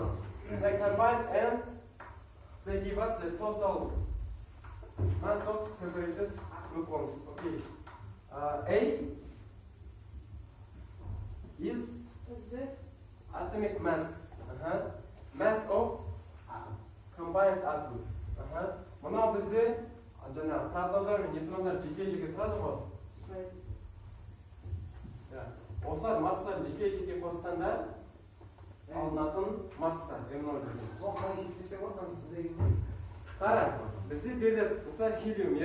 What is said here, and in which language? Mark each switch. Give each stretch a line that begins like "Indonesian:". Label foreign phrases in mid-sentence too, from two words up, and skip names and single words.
English: They combine and they give us the total mass of separated gluons. Okay. A is Z. atomic mass. Mass of combined atom.
Kazakh: Мына бізде жаңағы протондар мен нейтрондар жеке-жеке тұрады ғой. Осылар массаларын жеке-жеке қосқанда алынатын масса M0 деген. Ол қалай есептесе болады, сіз деген. Қара, бізде беріледі, мысалы хелиум, иә?